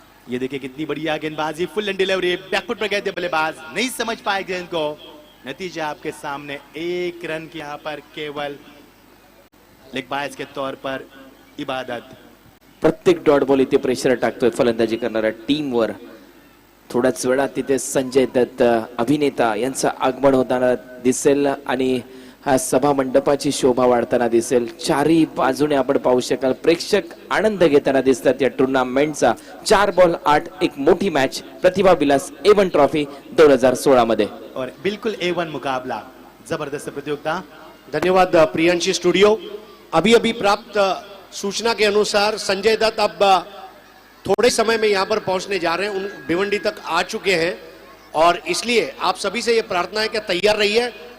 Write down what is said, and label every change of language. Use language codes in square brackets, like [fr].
[hi] ये देखिए कितनी बढ़िया गेंदबाजी, फुल एंड डिलीवरी, बैकफुट पर गए थे बल्लेबाज, नहीं समझ पाए गेंद को। नतीजा आपके सामने, 1 रन की यहां पर केवल लेग बायस के तौर पर इबादत। [mr] प्रत्येक डॉट बॉल इथे प्रेशर टाकतोय फलंदाजी करणाऱ्या टीमवर। थोड्याच वेळात तिथे संजय दत्त अभिनेता यांचं आगमन होताना दिसेल आणि हा सभा मंडपाची शोभा वाढताना दिसेल। चारही बाजूने आपण पाहू शकाल प्रेक्षक आनंद घेताना दिसतात या टुर्नामेंटचा। 4 बॉल 8, एक मोठी मॅच प्रतिभा विलास A1 ट्रॉफी 2016 मध्ये, और [hi] बिल्कुल A1 मुकाबला, जबरदस्त प्रतियोगिता। धन्यवाद प्रियांशी स्टूडियो। अभी अभी प्राप्त सूचना के अनुसार संजय दत्त अब थोड़े समय में यहाँ पर पहुंचने जा रहे हैं, उन भिवंडी तक आ चुके हैं, और इसलिए आप सभी से ये प्रार्थना है कि तैयार रहिए।